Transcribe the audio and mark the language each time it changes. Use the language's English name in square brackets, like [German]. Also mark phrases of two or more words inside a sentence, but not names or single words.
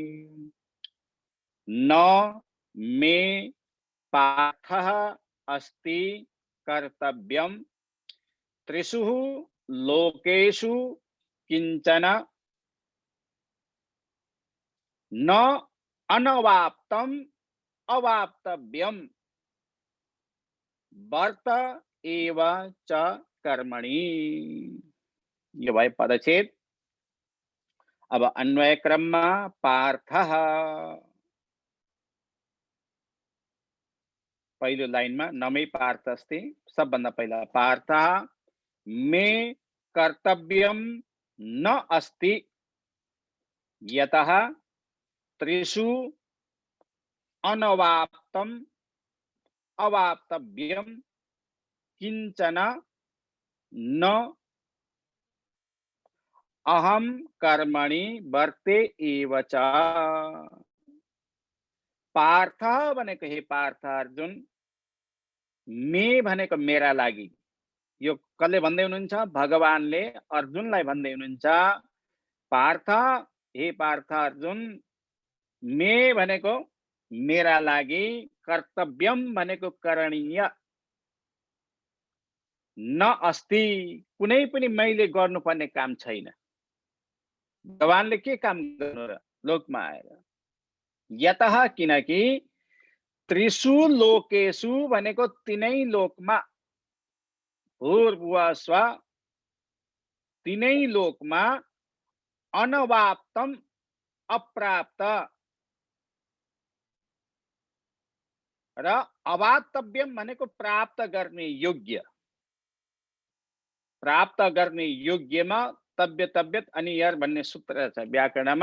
[Sanskrit] न मे पार्थः अस्ति कर्तव्यम त्रिषु लोकेषु किंचन न अनवाप्तम अवाप्तव्यम वर्त एव च कर्मणि। [Nepali] ये भयो पदच्छेद। अब अन्वय क्रममा पार्थः, पहिलो लाइनमा [Sanskrit] नमै पार्थ अस्ति, [Nepali] सबभन्दा पहिला [Sanskrit] पार्थः मे कर्तव्यम न अस्ति यतः त्रिषु अनवाप्तम अवाप्तव्यम किंचन न अहम कर्मणि वर्ते एव च। [Nepali] पार्थ भनेको हे पार्थ अर्जुन, मे भनेको मेरा लागि, यो कसले भन्दै हुनुहुन्छ? भगवानले अर्जुनलाई भन्दै हुनुहुन्छ, पार्थ हे पार्थ अर्जुन, मे भनेको मेरा लागि, कर्तव्यम भनेको करणीय, [Sanskrit] न अस्ति [Nepali] कुनै पनि मैले गर्नुपर्ने काम छैन। भगवानले के काम गर्नु र लोकमा आएर? यतः किनकि [Sanskrit] त्रिषु लोकेषु [Nepali] भनेको तीनै लोकमा, [Sanskrit] भूर्भुवः स्वः [Nepali] तीनै लोकमा, अनवाप्तम अप्राप्त र अवाप्तव्यम भनेको प्राप्त गर्ने योग्य। प्राप्त गर्ने योग्यमा [Sanskrit] तव्य तव्यत [Nepali] अनि यर भन्ने सूत्र छ व्याकरणमा।